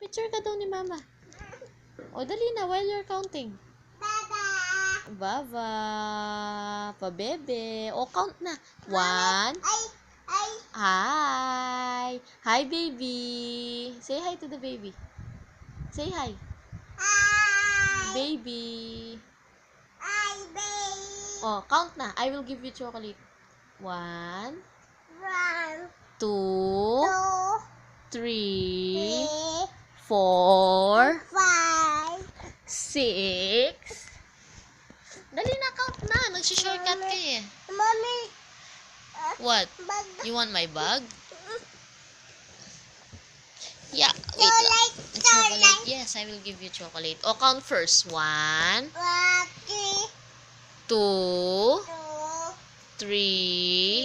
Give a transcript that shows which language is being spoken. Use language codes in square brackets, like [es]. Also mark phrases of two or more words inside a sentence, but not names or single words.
[tl] Picture ka daw ni Mama. O, dali na [en] while you're counting. [tl] Baba. Pa-bebe. O, count na. [en] 1. Hi. Hi, baby. Say hi to the baby. Say hi. Baby. Oh, count na. I will give you chocolate. 1, 2, 3, 4, 6. [tl] Dali na, count na. Nag-shortcut ka eh. [en] Mommy, What? bag. You want my bag? Yeah, wait lang. Chocolate, Chocolate. chocolate. Yes, I will give you chocolate. O, count first. 1, 3, 2, 2, 3,